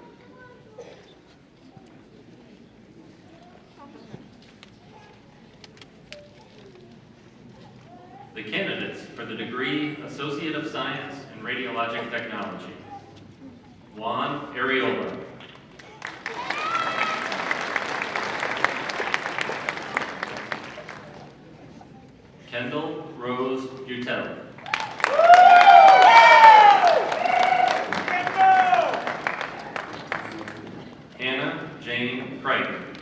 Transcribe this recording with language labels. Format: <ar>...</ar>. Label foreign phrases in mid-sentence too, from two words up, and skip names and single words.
<en>The candidates for the degree Associate of Science in Radiologic Technology: Juan Areola, Kendall Rose Butel, Hannah Jane Crichton,</en>